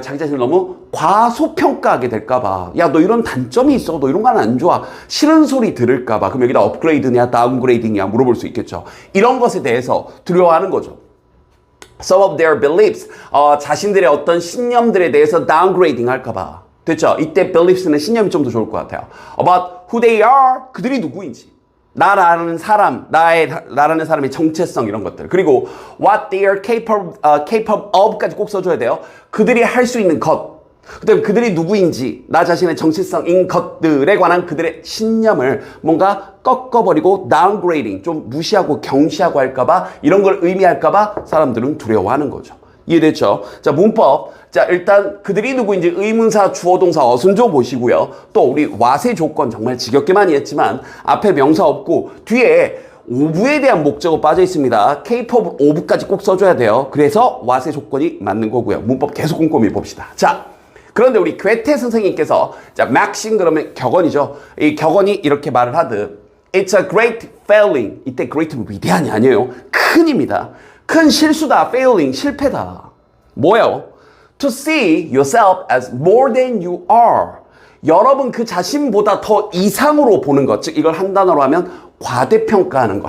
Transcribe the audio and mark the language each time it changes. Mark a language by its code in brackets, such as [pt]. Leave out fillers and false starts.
[ko] 자기 자신을 너무 과소평가하게 될까봐. 야, 너 이런 단점이 있어. 너 이런 건 안 좋아. 싫은 소리 들을까봐. 그럼 여기다 업그레이드냐, 다운그레이딩이냐 물어볼 수 있겠죠. 이런 것에 대해서 두려워하는 거죠. [en] Some of their beliefs, [ko] 자신들의 어떤 신념들에 대해서 downgrading 할까봐. 됐죠? 이때 beliefs는 신념이 좀 더 좋을 것 같아요. [en] About who they are, [ko] 그들이 누구인지. 나라는 사람, 나라는 사람의 정체성 이런 것들. 그리고 [en] what they are capable of [ko] 까지 꼭 써줘야 돼요. 그들이 할 수 있는 것. 그다음에 그들이 누구인지, 나 자신의 정체성인 것들에 관한 그들의 신념을 뭔가 꺾어버리고 downgrading, 좀 무시하고 경시하고 할까봐, 이런 걸 의미할까봐 사람들은 두려워하는 거죠. 이해됐죠? 자, 문법. 자, 일단 그들이 누구인지 의문사, 주어, 동사, 어순조 보시고요. 또 우리 와세 조건 정말 지겹게 많이 했지만 앞에 명사 없고 뒤에 오브에 대한 목적어 빠져 있습니다. capable of까지 꼭 써줘야 돼요. 그래서 와세 조건이 맞는 거고요. 문법 계속 꼼꼼히 봅시다. 자, 그런데 우리 괴테 선생님께서 자, maxim 그러면 격언이죠. 이 격언이 이렇게 말을 하듯 [en] It's a great failing. [ko] 이때 great는 위대한이 아니에요. 큰입니다. 큰 실수다. failing, 실패다. 뭐예요? [en] To see yourself as more than you are. [ko] 여러분 그 자신보다 더 이상으로 보는 것. 즉 이걸 한 단어로 하면 과대평가하는 거.